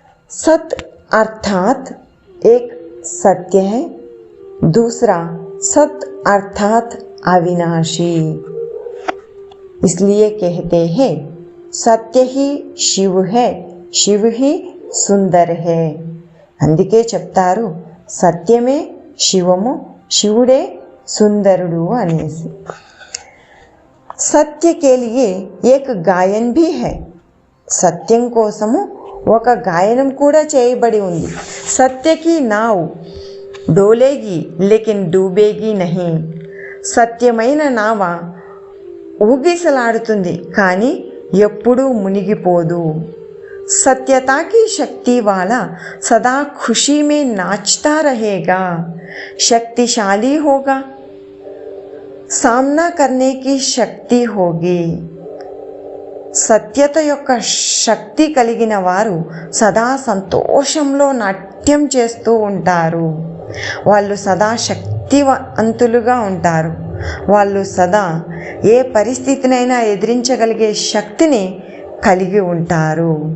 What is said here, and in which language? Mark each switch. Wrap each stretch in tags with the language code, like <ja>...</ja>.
<hi>सत अर्थात एक सत्य है, दूसरा सत अर्थात अविनाशी। इसलिए कहते हैं सत्य ही शिव है, शिव ही सुंदर है।</hi> <te>అందుకే చెప్తారు సత్యమే శివము, శివుడే సుందరుడు అనేసి।</te> <hi>సత్య के लिए एक गायन भी है।</hi> <te>సత్యం కోసము ఒక గాయనం కూడా చేయబడి ఉంది।</te> <hi>సత్య की नाव डोलेगी लेकिन डूबेगी नहीं।</hi> <te>సత్యమైన నావ ఊగిసలాడుతుంది కానీ ఎప్పుడూ మునిగిపోదు।</te> <hi>सत्यता की शक्ति वाला सदा खुशी में नाचता रहेगा, शक्तिशाली होगा, सामना करने की शक्ति होगी।</hi> <te>సత్యత యొక్క శక్తి కలిగిన వారు సదా సంతోషంలో నాట్యం చేస్తూ ఉంటారు। వాళ్ళు సదా శక్తివంతులుగా ఉంటారు। వాళ్ళు సదా ఏ పరిస్థితినైనా ఎదిరించగలిగే శక్తిని కలిగి ఉంటారు।</te>